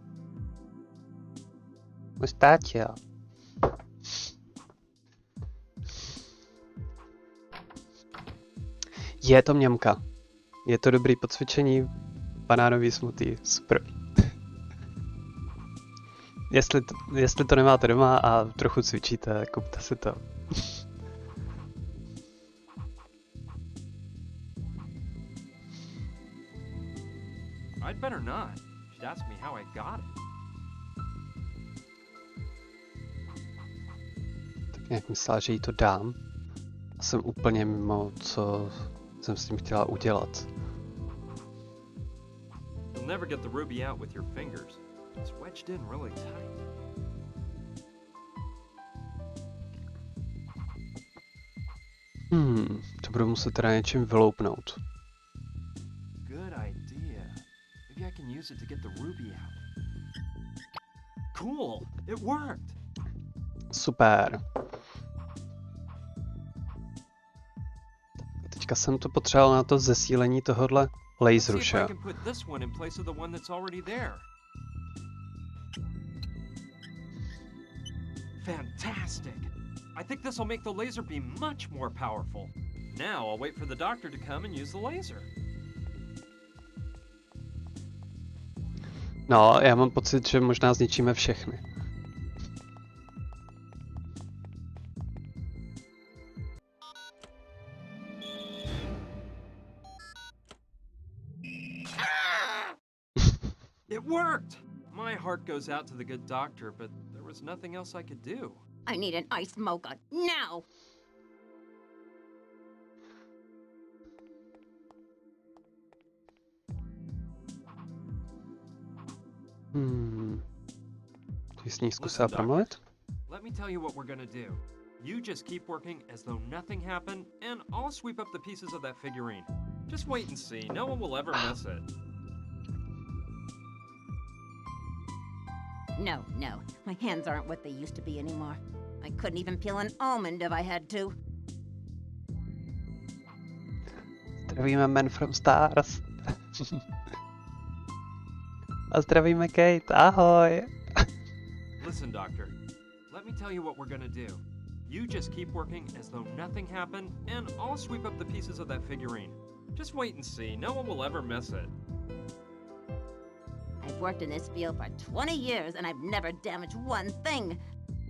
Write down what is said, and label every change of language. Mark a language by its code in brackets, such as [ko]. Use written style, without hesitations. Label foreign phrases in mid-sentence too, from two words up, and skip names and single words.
[cs] Mustátia. Je to mňamka. Je to dobrý po cvičení. Banánový smutý, super. jestli to nemáte doma a trochu cvičíte, kupte si to. [en] I'd better not. She'd ask me how I got it. [cs] Tak nějak myslela, že jí to dám. A jsem úplně mimo, co jsem s tím chtěla udělat. [en] You'll never get the ruby out with your fingers. It's wedged in really tight. [cs] To budu muset teda něčím vyloupnout. [en] Good idea. Maybe I can use it to get the ruby out. Cool! It worked! [cs] Super. Teďka jsem to potřeboval na to zesílení tohohle laseru, [en] Let's see [cs] že? [en] if I can put this one in place of the one that's already there. Fantastic! I think this will make the laser beam much more powerful. Now I'll wait for the doctor to come and use the laser. [cs] No, já mám pocit, že možná zničíme všechny. [en] It worked! My heart goes out to the good doctor, but there was nothing else I could do. I need an iced mocha now. [cs] Ty s ní zkusila [en] Listen, doctor. [cs] promluvit? [en] Let me tell you what we're gonna do. You just keep working as though nothing happened, and I'll sweep up the pieces of that figurine. Just wait and see. No one will ever miss it. No, my hands aren't what they used to be anymore. I couldn't even peel an almond if I had to. [cs] Zdravíme Man from Stars. A zdravíme Kate, ahoj. [en] Listen, Doctor. Let me tell you what we're gonna do. You just keep working as though nothing happened, and I'll sweep up the pieces of that figurine. Just wait and see. No one will ever miss it. I've worked in this field for 20 years and I've never damaged one thing.